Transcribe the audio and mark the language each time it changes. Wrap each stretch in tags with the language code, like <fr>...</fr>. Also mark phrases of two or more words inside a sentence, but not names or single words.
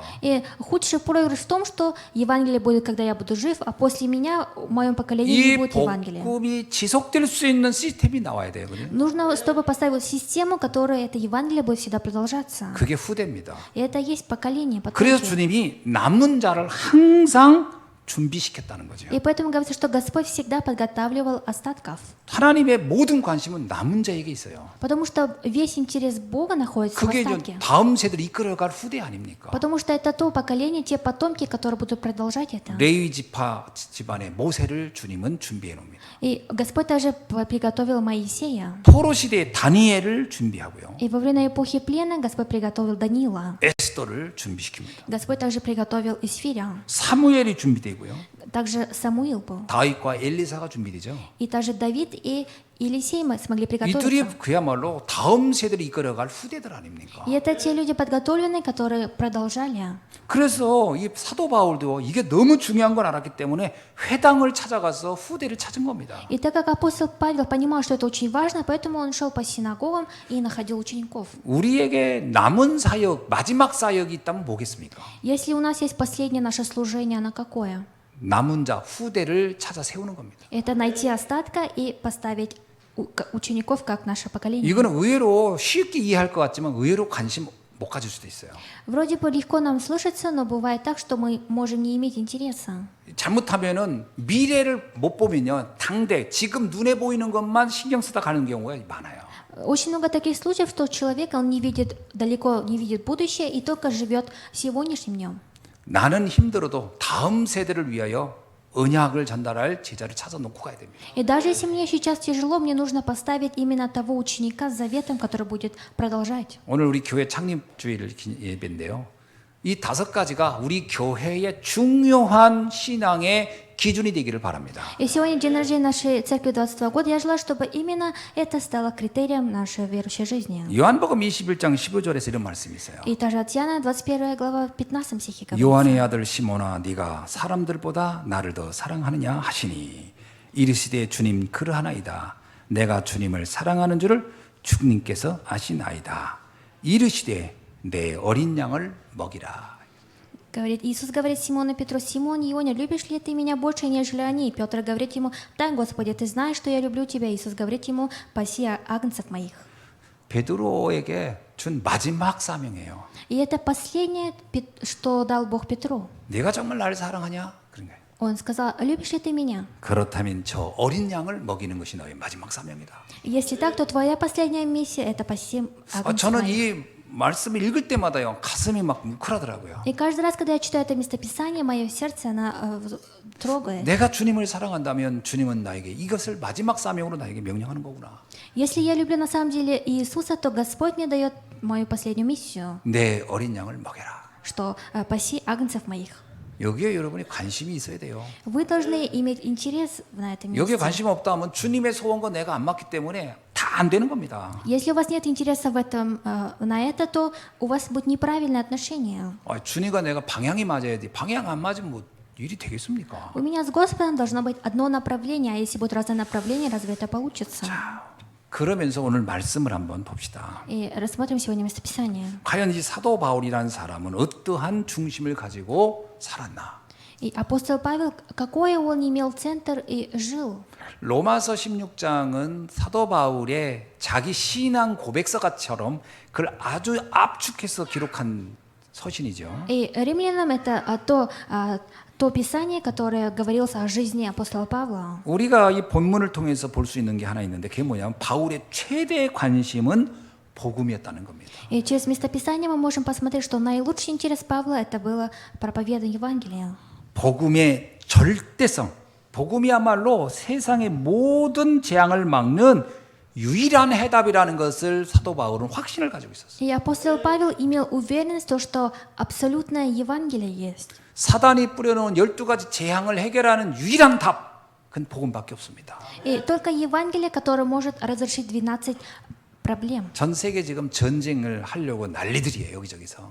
<ru>И худший проигрыш в том, что Евангелие будет, когда я буду жив, а после меня, в моем поколении, не</ru> <ko>이</ko> <ru>будет Евангелия.</ru> <ko>복음이 지속될 수 있는 시스템이 나와야 돼요. 그죠?</ko> <ru>Нужно, чтобы поставить систему, которая это Евангелие будет всегда продолжаться.</ru> <ko>그게 후대입니다.</ko> <ru>И это есть поколение,</ru> <ko>그래서</ko> <ru>потомки.</ru> <ko>주님이 남는 자를 항상 준비시켰다는 거죠.</ko> <ru>И поэтому говорится, что Господь всегда подготавливал остатков.</ru> <ko>하나님의 모든 관심은 남은 자에게 있어요.</ko> <ru>Потому что весь интерес Бога находится в</ru> <ko>그게 이제</ko> <ru>остатке.</ru> <ko>다음 세대를 이끌어갈 후대 아닙니까?</ko> <ru>Потому что это то поколение, те потомки, которые будут продолжать это.</ru> <ko>레위 지파 집안의 모세를 주님은 준비해 놓습니다.</ko> <ru>И Господь также приготовил Моисея.</ru> <ko>포로 시대의 다니엘을 준비하고요.</ko> <ru>И во время эпохи плена Господь приготовил Даниила.</ru> <ko>에스더를 준비시킵니다.</ko> <ru>Господь также приготовил Исфиря.</ru> <ko>사무엘이 준비되고요.</ko> <ru>Также Самуил был.</ru> <ko>다윗과 엘리사가 준비되죠.</ko> <ru>И также Давид и Елисей мы смогли</ru> <ko>이들이</ko> <ru>приготовиться.</ru> <ko>그야말로 다음 세대를 이끌어갈 후대들 아닙니까?</ko> <ru>И это те люди подготовленные, которые продолжали.</ru> <ko>그래서 이 사도 바울도 이게 너무 중요한 걸 알았기 때문에 회당을 찾아가서 후대를 찾은 겁니다.</ko> <ru>И так как апостол Павел понимал, что это очень важно, поэтому он шел по синагогам и находил учеников.</ru> <ko>우리에게 남은 사역, 마지막 사역이 있다면 뭐겠습니까?</ko> <ru>Если у нас есть последнее наше служение, оно какое?</ru> <ko>남은 자, 후대를 찾아 세우는 겁니다.</ko> <ru>Это найти остатка и поставить учеников как наше поколение.</ru> <ko>이거는 의외로 쉽게 이해할 것 같지만 의외로 관심 못 가질 수도 있어요.</ko> <ru>Вроде бы легко нам слышится, но бывает так, что мы можем не иметь интереса.</ru> <ko>잘못하면은 미래를 못 보면요, 당대 지금 눈에 보이는 것만 신경 쓰다 가는 경우가 많아요.</ko> <ru>Очень много таких случаев, что человек, он не видит, далеко не видит будущее и только живет сегодняшним днем.</ru> <ko>나는 힘들어도 다음 세대를 위하여 언약을 전달할 제자를 찾아 놓고 가야 됩니다.</ko> <ru>И даже если мне сейчас тяжело, мне нужно поставить именно того ученика с заветом, который будет продолжать.</ru> <ko>오늘 우리 교회 창립주일 예배인데요. 이 다섯 가지가 우리 교회의 중요한 신앙의 기준이 되기를 바랍니다.</ko> <ru>И сегодня день рождения нашей церкви 22 года. Я желаю, чтобы именно это стало критерием нашей верующей жизни.</ru> <ko>요한복음 21장 15절에서 이런 말씀이 있어요.</ko> <ru>И также от Иоанна 21 глава 15 стихе говорится.</ru> <ko>요한의 아들 시몬아 네가 사람들보다 나를 더 사랑하느냐 하시니 이르시되 주님 그러하나이다. 내가 주님을 사랑하는 줄을 주님께서 아시나이다. 이르시되 내 어린 양을 먹이라.</ko> <ru>Иисус говорит Симону Петру: «Симон, Ионя, любишь ли ты меня больше, нежели они?» Петр говорит ему: «Да, Господи, ты знаешь, что я люблю тебя». Иисус говорит ему: «Паси агнцев моих».</ru> <ko>베드로에게 준 마지막 사명이에요.</ko> <ru>И это последнее, что дал Бог Петру.</ru> <ko>네가 정말 나를 사랑하냐? 그런 거예요.</ko> <ru>Он сказал: «Любишь ли ты меня?</ru> <ko>그렇다면 저 어린 양을 먹이는 것이 너의 마지막 사명이다.</ko> <ru>Если так, то твоя последняя миссия – это паси агнцев</ru> <ko>저는</ko> <ru>моих».</ru> <ko>이 말씀을 읽을 때마다요 가슴이 막 뭉클하더라고요.</ko> <ru>И каждый раз, когда я читаю это местописание, мое сердце, оно трогает.</ru> <ko>내가 주님을 사랑한다면 주님은 나에게 이것을 마지막 사명으로 나에게 명령하는 거구나.</ko> <ru>Если я люблю на самом деле Иисуса, то Господь мне дает мою последнюю миссию,</ru> <ko>내 어린 양을 먹여라.</ko> <ru>что паси агнцев моих.</ru> <ko>여기에 여러분이 관심이 있어야 돼요.</ko> <ru>Вы должны иметь интерес на этом</ru> <ko>여기에</ko> <ru>месте.</ru> <ko>관심 없다 하면 주님의 소원과 내가 안 맞기 때문에 다 안 되는 겁니다.</ko> <ru>Если у вас нет интереса в этом, на это, то у вас будет неправильное отношение.</ru> <ko>주님과 내가 방향이 맞아야 돼. 방향 안 맞으면 뭐 일이 되겠습니까?</ko> <ru>У меня с Господом должно быть одно направление, а если будет разное направление, разве это получится?</ru> <ko>그러면서 오늘 말씀을 한번 봅시다.</ko> <ru>И рассмотрим сегодня местописание.</ru> <ko>과연 이 사도 바울이라는 사람은 어떠한 중심을 가지고 살았나?</ko> <ru>И апостол Павел, какой он имел центр и жил?</ru> <ko>로마서 16장은 사도 바울의 자기 신앙 고백서가처럼 그걸 아주 압축해서 기록한 서신이죠.</ko> <ru>И римлянам это то писание, которое говорилось о жизни апостола Павла.</ru> <ko>우리가 이 본문을 통해서 볼 수 있는 게 하나 있는데 그게 뭐냐면 바울의 최대 관심은 복음이었다는 겁니다.</ko> <ru>И через местописание мы можем посмотреть, что наилучший интерес Павла это было проповедование Евангелия.</ru> <ko>복음의 절대성, 복음이야말로 세상의 모든 재앙을 막는 유일한 해답이라는 것을 사도 바울은 확신을 가지고 있었어요.</ko> <ru>И апостол Павел имел уверенность, что абсолютное Евангелие есть.</ru> <ko>사단이 뿌려놓은 12가지 재앙을 해결하는 유일한 답, 그건 복음밖에 없습니다.</ko> <ru>И только Евангелие, которое может разрешить 12 проблем.</ru> <ko>전 세계 지금 전쟁을 하려고 난리들이에요, 여기저기서.</ko>